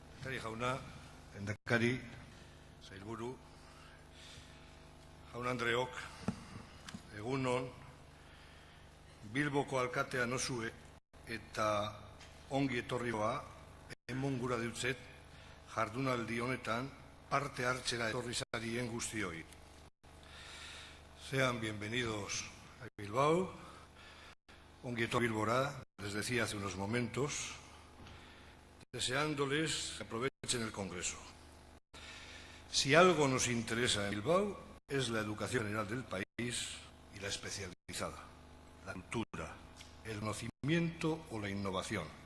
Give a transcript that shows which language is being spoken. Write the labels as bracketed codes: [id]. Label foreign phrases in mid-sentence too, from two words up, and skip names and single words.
[eu] Lehendakari jauna, lehendakari, sailburu, jaun Andreok, egun on, Bilboko alkatea nozue eta ongi etorrioa emon gura dutzet jardunaldi honetan parte hartzera etorri zarien guztioi. [es] Sean bienvenidos a Bilbao, [eu] ongi etorri Bilbora, [es] les decía hace unos momentos, deseándoles que aprovechen el Congreso. Si algo nos interesa en Bilbao es la educación general del país y la especializada, la cultura, el conocimiento o la innovación.